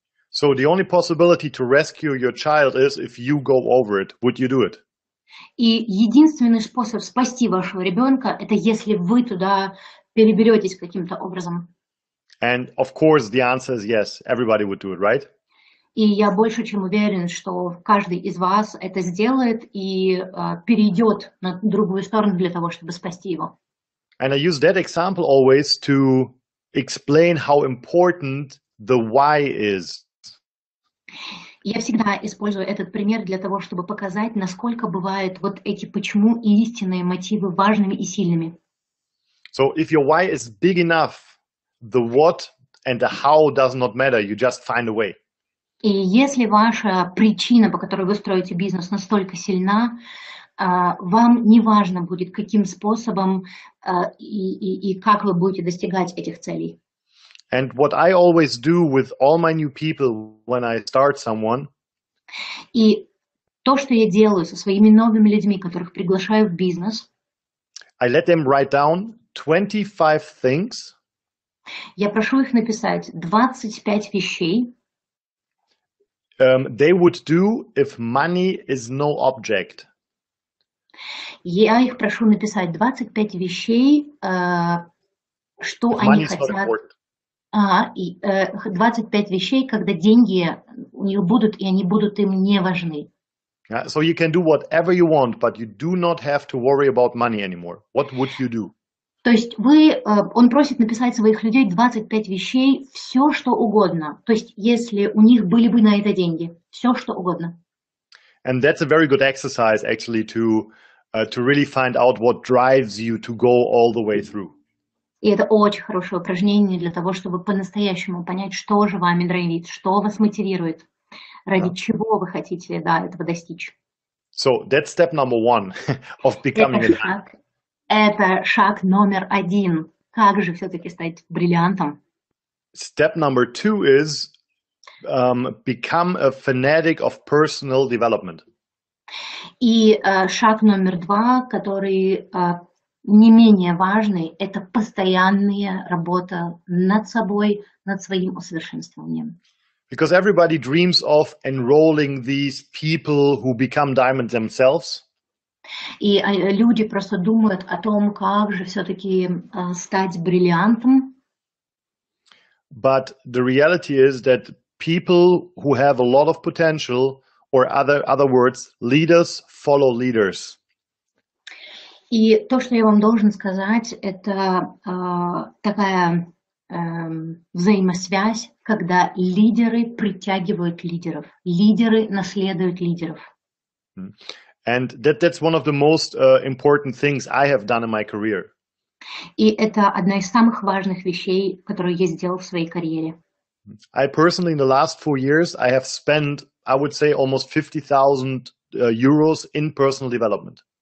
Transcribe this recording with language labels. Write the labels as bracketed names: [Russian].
[English] So the only possibility to rescue your child is if you go over it. Would you do it? [Russian] И единственный способ спасти вашего ребенка, это если вы туда переберетесь каким-то образом. [English] And of course the answer is yes. Everybody would do it, right? [Russian] И я больше чем уверен, что каждый из вас это сделает и перейдет на другую сторону для того, чтобы спасти его. [English] And I use that example always to explain how important the why is. [Russian] Я всегда использую этот пример для того, чтобы показать, насколько бывают вот эти почему и истинные мотивы важными и сильными. [English] So if your why is big enough, the what and the how does not matter. You just find a way. [Russian] И если ваша причина, по которой вы строите бизнес, настолько сильна, вам не важно будет, каким способом и как вы будете достигать этих целей. [English] And what I always do with all my new people when I start someone, [Russian] И то, что я делаю со своими новыми людьми, которых приглашаю в бизнес, [English] I let them write down 25 things [Russian] я прошу их написать 25 вещей, [English] they would do if money is no object. [Russian] Я их прошу написать 25 вещей, что [English] If [Russian] они [English] money is not [Russian] хотят. [English] important. [Russian] 25 вещей, когда деньги у них будут, и они будут им не важны. [English] Yeah, so you can do whatever you want, but you do not have to worry about money anymore. What would you do? [Russian] То есть он просит написать своих людей 25 вещей, все что угодно. То есть если у них были бы на это деньги, все что угодно. [English] And that's a very good exercise actually to really find out what drives you to go all the way through. [Russian] И это очень хорошее упражнение для того, чтобы по-настоящему понять, что же вами драйвит, что вас мотивирует, ради чего вы хотите этого достичь. [English] So that's step number one of becoming [Russian] Это шаг номер 1. Как же все-таки стать бриллиантом? [English] Step number 2 is become a fanatic of personal development. [Russian] И шаг номер 2, который не менее важный, это постоянная работа над собой, над своим усовершенствованием. [English] Because everybody dreams of enrolling these people who become diamonds themselves. [Russian] И люди просто думают о том, как же все-таки стать бриллиантом. [English] But the reality is that people who have a lot of potential, or other words, leaders follow leaders. [Russian] И то, что я вам должен сказать, это такая взаимосвязь, когда лидеры притягивают лидеров, лидеры наследуют лидеров. [English] And that's one of the most important things I have done in my career. [Russian] И это одна из самых важных вещей, которую я сделал в своей карьере. [English] I personally, in the last 4 years, I have spent, I would say, almost 50,000 euros in personal development.